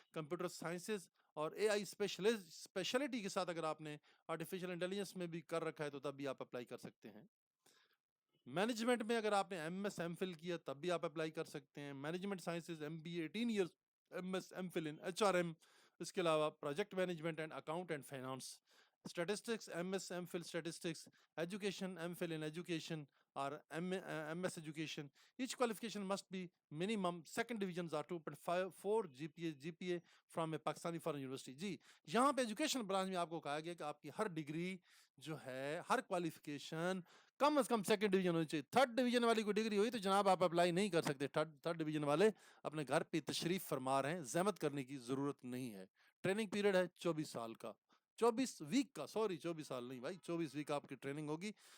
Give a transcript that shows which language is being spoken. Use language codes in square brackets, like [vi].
[hi] Computer sciences और AI speciality के साथ अगर आपने आर्टिफिशियल इंटेलिजेंस में भी कर रखा है तो तब भी आप अप्लाई कर सकते हैं। मैनेजमेंट में अगर आपने MS MPhil किया तब भी आप अप्लाई कर सकते हैं। [en] Management sciences MBA 18 years, MS MPhil in HRM। [hi] इसके अलावा [en] Project management and account and finance. Statistics MS MPhil statistics. Education MPhil in education or MS education. Each qualification must be minimum second divisions are 2.54 GPA from a Pakistani foreign university. [hi] जी, यहाँ पे education branch में आपको कहा गया कि आपकी हर degree जो है, हर क्वालिफिकेशन कम से कम सेकंड डिवीजन होनी चाहिए। थर्ड डिवीजन वाली कोई डिग्री हुई तो जनाब आप अप्लाई नहीं कर सकते। थर्ड डिवीजन वाले अपने घर पे तशरीफ फरमा रहे हैं, जहमत करने की जरूरत नहीं है। ट्रेनिंग पीरियड है 24 साल का, 24 वीक का, सॉरी 24 साल नहीं भाई, 24 वीक आपकी ट्रेनिंग होगी।